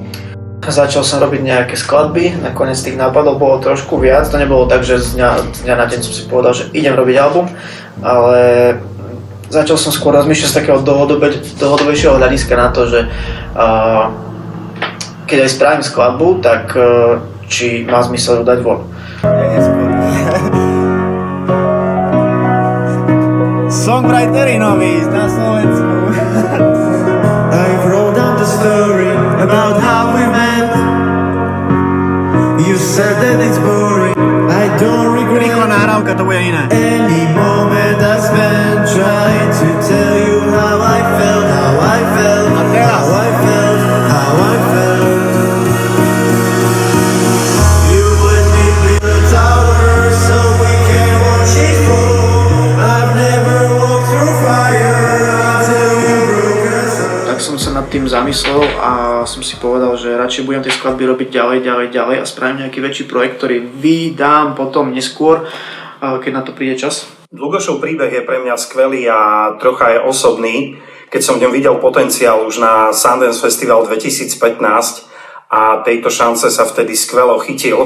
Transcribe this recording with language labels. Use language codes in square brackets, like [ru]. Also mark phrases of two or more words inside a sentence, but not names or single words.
[sk] Začal som robiť nejaké skladby, nakoniec tých nápadov bolo trošku viac, to nebolo tak, že z dňa na deň som si povedal, že idem robiť album, ale začal som skôr rozmýšľať z takého dlhodobejšieho hľadiska na to, že keď aj spravím skladbu, tak či má zmysel ju dať von. Songwriteri noví na Slovensku. [en] I wrote down the story about how we met. You said that it's boring. I don't regret [sk] Rýchlo nahrávka, to bude iné. [en] any moment I spent trying to tell you how I felt, how I felt, [sk] A teraz. [en] how I felt, how I felt. You would meet me in the tower so we can watch it fall. I've never walked through fire until you broke us up. [sk] Tak som sa nad tým zamyslel a som si povedal, že radšej budem tie skladby robiť ďalej a spravím nejaký väčší projekt, ktorý vydám potom neskôr, keď na to príde čas. Dlugošov príbeh je pre mňa skvelý a trocha je osobný. Keď som v ňom videl potenciál už na Sundance Festival 2015 a tejto šance sa vtedy skvelo chytil.